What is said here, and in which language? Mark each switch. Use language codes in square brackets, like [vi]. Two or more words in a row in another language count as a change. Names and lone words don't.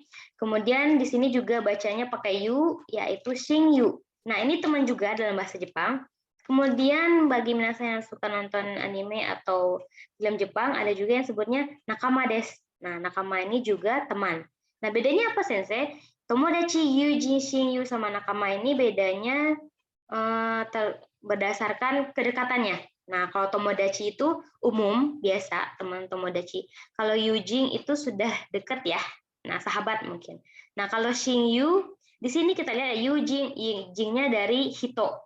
[id] Kemudian di sini juga bacanya pakai yu, yaitu shinyu. Nah, ini teman juga dalam bahasa Jepang. Kemudian bagi minasang yang suka nonton anime atau film Jepang, ada juga yang sebutnya [ja] 仲間です. [id] Nah, nakama ini juga teman. Nah, bedanya apa, [ja] 先生？友達、友人、親友, [id] sama nakama ini bedanya berdasarkan kedekatannya. Nah, kalau tomodachi itu umum, biasa, teman tomodachi. Kalau yujin itu sudah dekat ya. Nah, sahabat mungkin. Nah, kalau shinyu, di sini kita lihat yujin, yujinnya dari hito.